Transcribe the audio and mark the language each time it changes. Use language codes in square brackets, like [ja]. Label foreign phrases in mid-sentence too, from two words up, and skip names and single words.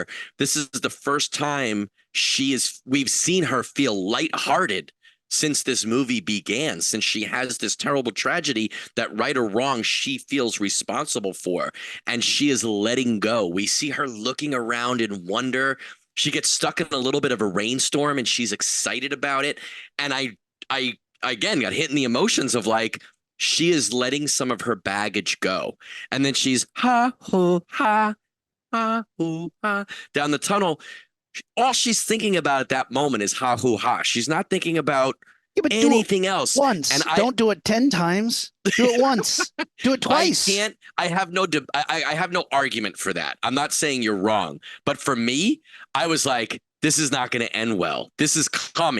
[en] This is the first time we've seen her feel lighthearted since this movie began, since she has this terrible tragedy that, right or wrong, she feels responsible for, and she is letting go. We see her looking around in wonder. She gets stuck in a little bit of a rainstorm and she's excited about it. And I again got hit in the emotions of like, she is letting some of her baggage go. And then she's ha, hoo, ha, ha, hoo, ha, down the tunnel. All she's thinking about at that moment is ha, hoo, ha. She's not thinking about anything else. Once. And don't do it 10 times. Do it once. Do it twice. I have no argument for that. I'm not saying you're wrong. But for me, I was like, this is not going to end well. This is coming.